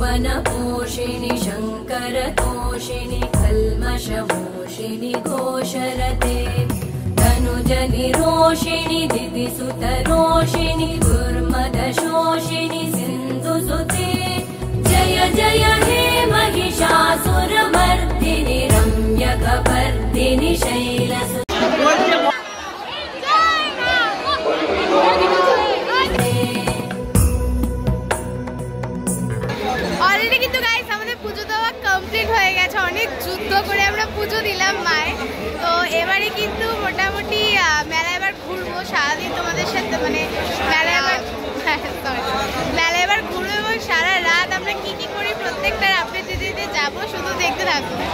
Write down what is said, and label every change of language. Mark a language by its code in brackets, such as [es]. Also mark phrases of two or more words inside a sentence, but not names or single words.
[sa] त्रिभुवनपोषिणि शङ्करतोषिणि कल्मषमोषिणि घोषरते तनुजनिरोषिणि दिदिसुतरोषिणि दुर्मदशोषिणि सिन्धुसुते जय जय हे महिषासुरमर्दिनि रम्यकपर्दिनि शैलसुते। [bn] অলরেডি কিন্তু গাইস আমাদের পুজো দেওয়া কমপ্লিট হয়ে গেছে, অনেক যুদ্ধ করে আমরা পুজো দিলাম মায়ের। তো এবারে কিন্তু মোটামুটি মেলা এবার ঘুরবো সারাদিন তোমাদের সাথে, মানে মেলা এবার মেলা এবার ঘুরবো এবং সারা রাত আমরা কি কি করি প্রত্যেকটার আপডেট দিতে দিতে যাবো, শুধু দেখতে থাকবো।